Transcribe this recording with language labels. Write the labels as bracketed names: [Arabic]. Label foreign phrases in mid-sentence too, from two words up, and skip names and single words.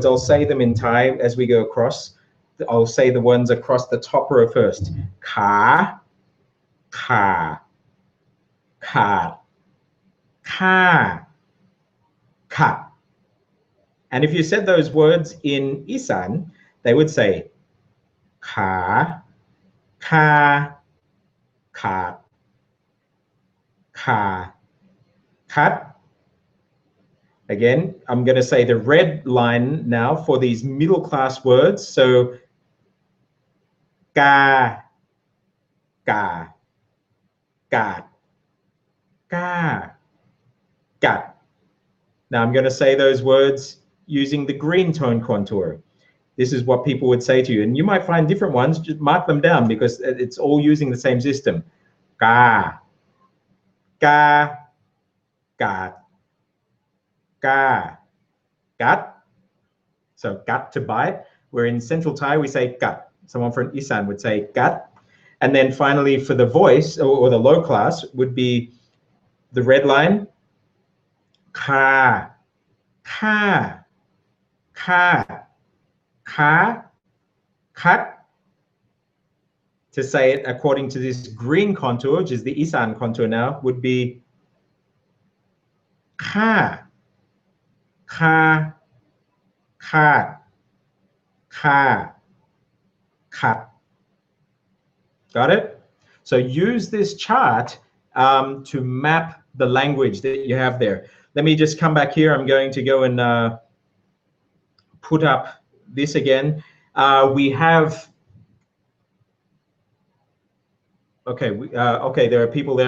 [English] I'll say them in Thai as we go across. I'll say the ones across the top row first. [Thai] Ka, ka, ka, ka, ka. [English] And if you said those words in Isan, they would say ka, ka, ka, ka, kat. Again, I'm going to say the red line now for these middle class words. [Thai] So ka, ka, kat, ka, kat. [English] Now I'm going to say those words using the green tone contour. This is what people would say to you. And you might find different ones, just mark them down because it's all using the same system. [Thai] Ka, ka, kat, ka, gat. [English] So gat to bite. Where in Central Thai we say gat. Someone from Isan would say gat. And then finally for the voice or the low class would be the red line, [Thai] ka, ka, ka, ka, kat. [English] To say it according to this green contour, which is the Isan contour now, would be ka, ka, ka, ka, kat. Got it? So use this chart to map the language that you have there. Let me just come back here. I'm going to go and put up this again. We have, okay, okay, there are people there.